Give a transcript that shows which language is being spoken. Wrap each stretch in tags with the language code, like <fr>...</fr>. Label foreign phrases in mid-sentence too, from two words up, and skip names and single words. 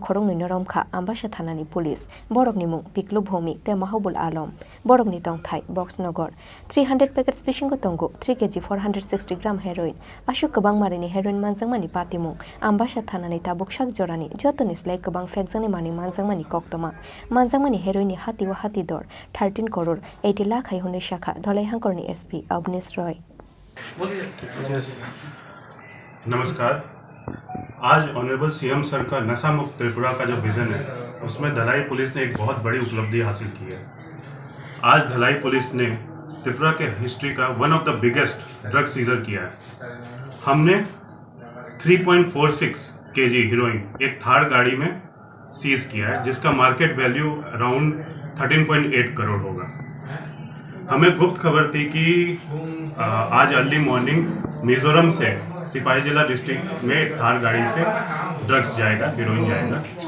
<trp>khorong noi noromkha Ambasha thanani police borokni mung Piklu Bhomik te Mahabul Alam borokni tongthai Boxnagar 300 packets bishingo tongo 3 kg 460 gram heroin ashok kabang marini heroin manjangmani patimung Ambasha thanani tabuk shak jorani jotoni slai kabang fekjani mani manjangmani koktoma manjangmani heroin ni hatiwa hatidor 13 crore 80 lakh hai hone shakha dholai hangkorni SP Avnish Roy</trp> <hi>नमस्कार आज</hi> <en>honorable CM sir</en> <hi>का नशा मुक्त त्रिपुरा का जो विजन है उसमें धलाई पुलिस ने एक बहुत बड़ी उपलब्धि हासिल की है आज धलाई पुलिस ने त्रिपुरा के हिस्ट्री का</hi> <en>one of the biggest drug seizure</en> <hi>किया है हमने 3.46 केजी हीरोइन एक थार गाड़ी में सीज किया है जिसका</hi> <en>market value around</en> <hi>13.8 करोड़ होगा हमें गुप्त खबर थी कि आज</hi> <en>early morning</en> <hi>मिजोरम से सिपाही जिला डिस्ट्रिक्ट में एक थार गाड़ी से ड्रग्स जाएगा हीरोइन जाएगा</hi>